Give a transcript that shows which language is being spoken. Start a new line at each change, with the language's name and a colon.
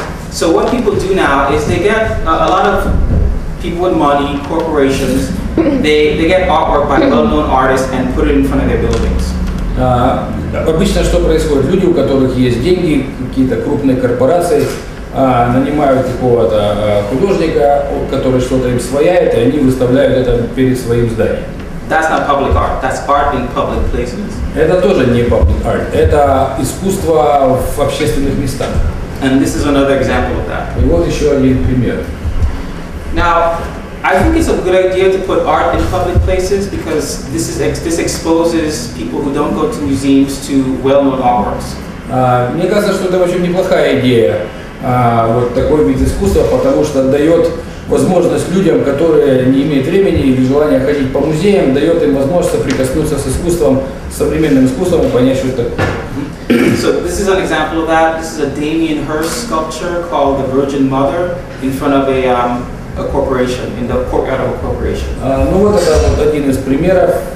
English: So what people do now is they get a lot of people with money, corporations. They get artwork by well-known artists and put it in front of their buildings.
Russian: Обычно что происходит? Люди, у которых есть деньги, какие-то крупные корпорации, нанимают какого-то художника, который что-то им свояет, и они выставляют это перед своим зданием.
English: That's not public art. That's art in public places.
Russian: Это тоже не public art. Это искусство в общественных местах.
English: And this is another example of that.
Russian: И вот еще один пример.
English: Now, I think it's a good idea to put art in public places because this exposes people who don't go to museums to well-known artworks.
Russian: Мне кажется, что это очень неплохая идея, вот такой вид искусства, потому что дает возможность людям, которые не имеют времени или желания ходить по музеям, дает им возможность соприкоснуться с искусством, с современным искусством и понять, что это такое.
English: So this is an example of that. This is a Damien Hirst sculpture called the Virgin Mother in front of a corporation, in the courtyard of a corporation.
Russian: Ну вот это вот один из примеров.